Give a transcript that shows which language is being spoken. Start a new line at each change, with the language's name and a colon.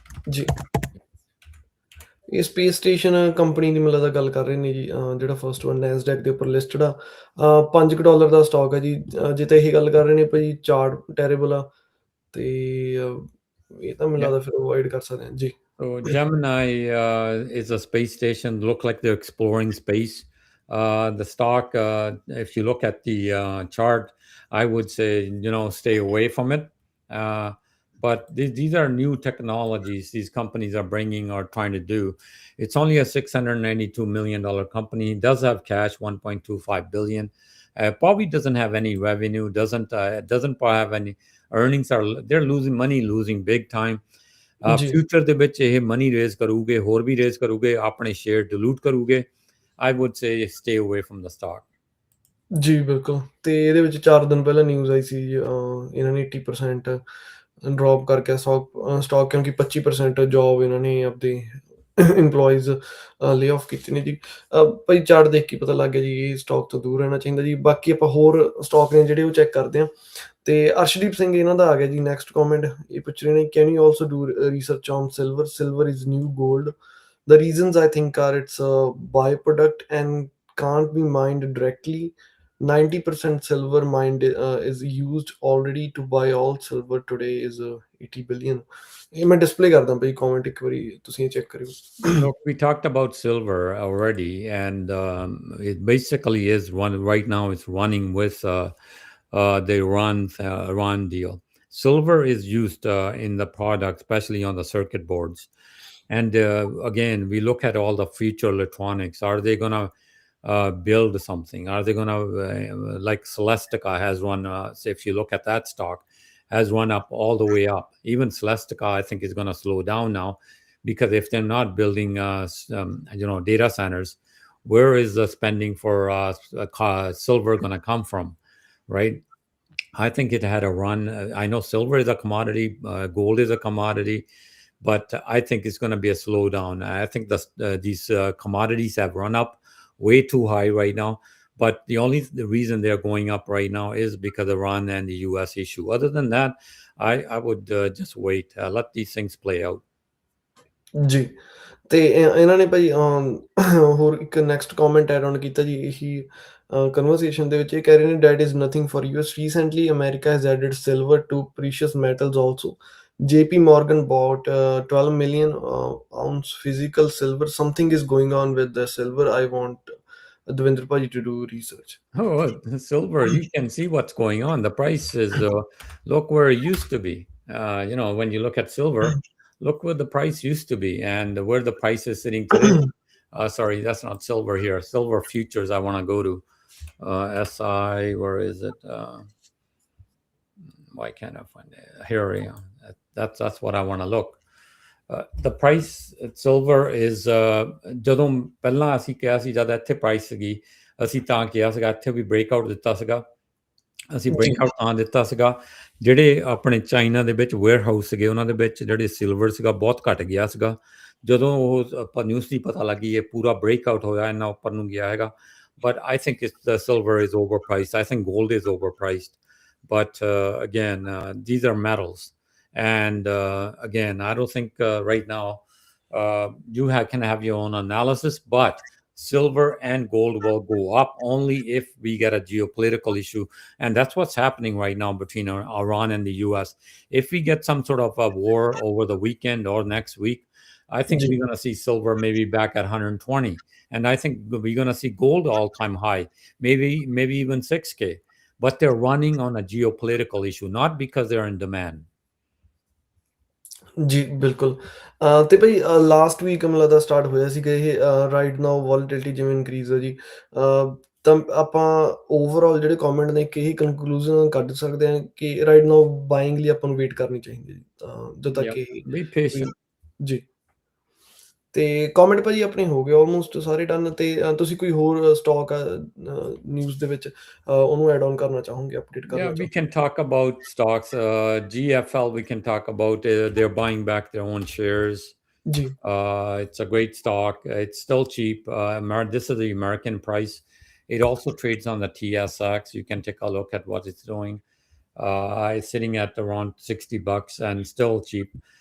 Punjabi: ਜੀ। ਇਹ space station company ਦੀ ਮੈਨੂੰ ਲੱਗਦਾ ਗੱਲ ਕਰ ਰਹੇ ਨੇ ਜੀ, ਜਿਹੜਾ ਫਸਟ ਵਨ ਨੈਸਡੈਕ ਦੇ ਉੱਪਰ ਲਿਸਟਡ ਆ। $5 ਦਾ ਸਟਾਕ ਹੈ ਜੀ। ਜੇ ਤਾਂ ਇਹੀ ਗੱਲ ਕਰ ਰਹੇ ਨੇ ਭਾਈ ਚਾਰਟ ਟੈਰੇਬਲ ਆ, ਤੇ ਇਹ ਤਾਂ ਮੈਨੂੰ ਲੱਗਦਾ ਫਿਰ ਅਵੋਇਡ ਕਰ ਸਕਦੇ ਹਾਂ ਜੀ।
English: So Gemini is a space station. Look like they're exploring space. The stock, if you look at the chart, I would say, stay away from it. But these are new technologies these companies are bringing or trying to do. It's only a $692 million company. It does have cash, $1.25 billion. Probably doesn't have any revenue, doesn't have any earnings. They're losing big time.
Punjabi: Future ਦੇ ਵਿੱਚ ਇਹ money raise ਕਰੂਗੇ, ਹੋਰ ਵੀ raise ਕਰੂਗੇ, ਆਪਣੇ share dilute ਕਰੂਗੇ।
English: I would say stay away firm ਦਾ stock.
Punjabi: ਜੀ ਬਿਲਕੁਲ। ਤੇ ਇਹਦੇ ਵਿੱਚ 4 ਦਿਨ ਪਹਿਲਾਂ ਨਿਊਜ਼ ਆਈ ਸੀ ਇਹਨਾਂ ਨੇ 80% ਡ੍ਰੌਪ ਕਰਕੇ ਸਟਾਕ ਕਿਉਂਕਿ 25% ਜੋਬ ਇਹਨਾਂ ਨੇ ਆਪਦੇ ਇੰਪਲੋਈਜ਼ ਲੇ ਆਫ ਕੀਤੇ ਨੇ ਜੀ। ਭਾਈ ਚਾਰਟ ਦੇਖ ਕੇ ਪਤਾ ਲੱਗ ਗਿਆ ਜੀ ਇਹ ਸਟਾਕ ਤੋਂ ਦੂਰ ਰਹਿਣਾ ਚਾਹੀਦਾ ਜੀ। ਬਾਕੀ ਆਪਾਂ ਹੋਰ ਸਟਾਕ ਨੇ ਜਿਹੜੇ ਉਹ ਚੈੱਕ ਕਰਦੇ ਹਾਂ। ਤੇ ਅਰਸ਼ਦੀਪ ਸਿੰਘ ਇਹਨਾਂ ਦਾ ਆ ਗਿਆ ਜੀ ਨੈਕਸਟ ਕਮੈਂਟ। ਇਹ ਪੁੱਛ ਰਹੇ ਨੇ
English: Can you also do research on silver is new gold. The reasons I think are it's a byproduct and can't be mined directly. 90% silver mined is used already to buy all silver today is 80 billion.
Punjabi: ਇਹ ਮੈਂ display ਕਰਦਾ ਭਾਈ comment ਇੱਕ ਵਾਰੀ ਤੁਸੀਂ ਇਹ check ਕਰਿਓ।
English: Look, we talked about silver already, and it basically is right now it's running with the Iran deal. Silver is used in the product, especially on the circuit boards. And again, we look at all the future electronics. Are they going to build something? Are they going to, like Celestica has run, say if you look at that stock, has run up all the way up. Even Celestica, I think, is going to slow down now because if they're not building, data centers, where is the spending for silver going to come from, right? I think it had a run. I know silver is a commodity, gold is a commodity. But I think it's going to be a slowdown. I think these commodities have run up way too high right now. But the reason they're going up right now is because of Iran and the US issue. Other than that, I would just wait. Let these things play out.
Punjabi: ਜੀ। ਤੇ ਇਹਨਾਂ ਨੇ ਭਾਈ ਹੋਰ ਇੱਕ next comment add on ਕੀਤਾ ਜੀ ਇਹੀ conversation ਦੇ ਵਿੱਚ। ਇਹ ਕਹਿ ਰਹੇ ਨੇ
English: That is nothing for US recently America has added silver to precious metals also. JP Morgan bought 12 million ounce physical silver. Something is going on with the silver. I want Dvinder Paji to do research. Oh, silver, you can see what's going on. The price is, look where it used to be. When you look at silver, look where the price used to be and where the price is sitting today. Sorry, that's not silver here. Silver futures I want to go to. SI, where is it? Why can't I find it? Here we go. That's what I want to look. The price silver is
Punjabi: ਜਦੋਂ ਪਹਿਲਾਂ ਅਸੀਂ ਕਿਹਾ ਸੀ ਜਦ ਇੱਥੇ price ਸੀਗੀ ਅਸੀਂ ਤਾਂ ਕਿਹਾ ਸੀਗਾ ਇੱਥੇ ਵੀ ਬ੍ਰੇਕਆਊਟ ਦਿੱਤਾ ਸੀਗਾ। ਅਸੀਂ ਬ੍ਰੇਕਆਊਟ ਤਾਂ ਦਿੱਤਾ ਸੀਗਾ ਜਿਹੜੇ ਆਪਣੇ ਚਾਈਨਾ ਦੇ ਵਿੱਚ ਵੇਅਰ ਹਾਊਸ ਸੀਗੇ ਉਹਨਾਂ ਦੇ ਵਿੱਚ ਜਿਹੜੇ ਸਿਲਵਰ ਸੀਗਾ ਬਹੁਤ ਘਟ ਗਿਆ ਸੀਗਾ। ਜਦੋਂ ਉਹ ਆਪਾਂ ਨਿਊਜ਼ ਦੀ ਪਤਾ ਲੱਗੀ ਇਹ ਪੂਰਾ ਬ੍ਰੇਕਆਊਟ ਹੋਇਆ ਇੰਨਾ ਉੱਪਰ ਨੂੰ ਗਿਆ ਹੈਗਾ।
English: But I think the silver is overpriced. I think gold is overpriced. But again, these are metals. And again, I don't think right now you can have your own analysis, but silver and gold will go up only if we get a geopolitical issue. And that's what's happening right now between Iran and the US. If we get some sort of a war over the weekend or next week, I think
Punjabi: ਜੀ
English: we're going to see silver maybe back at 120. And I think we're going to see gold all-time high, maybe even 6K. But they're running on a geopolitical issue, not because they're in demand.
Punjabi: ਜੀ, ਬਿਲਕੁਲ। ਤੇ ਭਾਈ last week ਮੈਨੂੰ ਲੱਗਦਾ start ਹੋਇਆ ਸੀਗਾ ਇਹ right now ਵੋਲਟਿਲਿਟੀ ਜਿਵੇਂ increase ਹੈ ਜੀ। ਤਾਂ ਆਪਾਂ ਓਵਰਆਲ ਜਿਹੜੇ ਕਮੈਂਟ ਨੇ ਇੱਕ ਇਹੀ ਕਨਕਲੂਜਨ ਕੱਢ ਸਕਦੇ ਹਾਂ ਕਿ ਰਾਈਟ ਨਾਓ ਬਾਇੰਗ ਲਈ ਆਪਾਂ ਨੂੰ ਵੇਟ ਕਰਨੀ ਚਾਹੀਦੀ ਹੈ ਜੀ, ਜਦੋਂ ਤੱਕ
English: Yeah,
Punjabi: ਇਹ
English: be patient.
Punjabi: ਜੀ। ਤੇ ਕਮੈਂਟ ਭਾਜੀ ਆਪਣੇ ਹੋ ਗਏ ਆਲਮੋਸਟ ਸਾਰੇ ਡਨ। ਤੇ ਤੁਸੀਂ ਕੋਈ ਹੋਰ ਸਟਾਕ ਨਿਊਜ਼ ਦੇ ਵਿੱਚ ਉਹਨੂੰ ਐਡ ਔਨ ਕਰਨਾ ਚਾਹੋਗੇ, ਅਪਡੇਟ ਕਰਨਾ
English: Yeah, we
Punjabi: ਚਾਹੋਗੇ?
English: can talk about stocks. GFL, we can talk about. They're buying back their own shares.
Punjabi: ਜੀ
English: It's a great stock. It's still cheap. This is the American price. It also trades on the TSX. You can take a look at what it's doing. It's sitting at around $60 and still cheap.